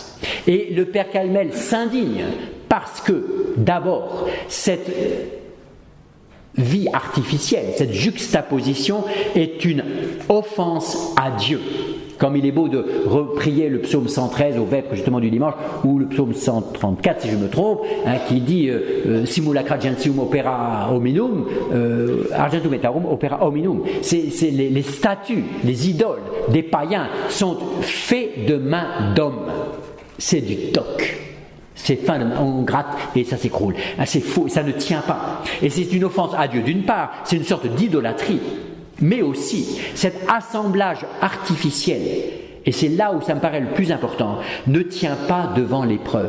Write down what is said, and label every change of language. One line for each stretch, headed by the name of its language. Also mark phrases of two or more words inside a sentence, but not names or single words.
French: Et le Père Calmel s'indigne parce que, d'abord, cette vie artificielle, cette juxtaposition est une offense à Dieu. Comme il est beau de reprier le psaume 113 au vêpres justement du dimanche, ou le psaume 134 si je me trompe, qui dit
Latin: simulacra gentium opera hominum, argentum et aurum opera hominum.
French: C'est les statues, les idoles des païens sont faits de mains d'hommes. C'est du toc. C'est fin, on gratte et ça s'écroule. C'est faux, ça ne tient pas. Et c'est une offense à Dieu. D'une part, c'est une sorte d'idolâtrie. Mais aussi, cet assemblage artificiel, et c'est là où ça me paraît le plus important, ne tient pas devant l'épreuve.